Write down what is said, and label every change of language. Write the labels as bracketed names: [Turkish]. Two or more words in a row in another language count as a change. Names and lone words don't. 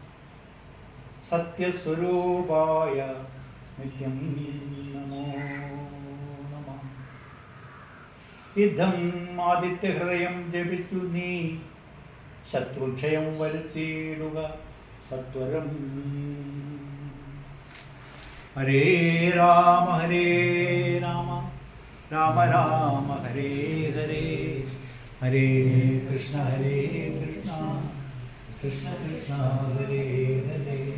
[Sanskrit] സത്യസ്വരൂപായ നിത്യം നമോ നമഃ. [Malayalam] യുദ്ധം ആദിത്യഹൃദയം ജപിച്ചു നീ ശത്രുക്ഷയം വരുത്തിയിടുക സത്വരം. [Sanskrit] ഹരേ രാമ രാമ രാമ ഹരേ ഹരേ. ഹരേ കൃഷ്ണ കൃഷ്ണ ഹരേ ഹരേ.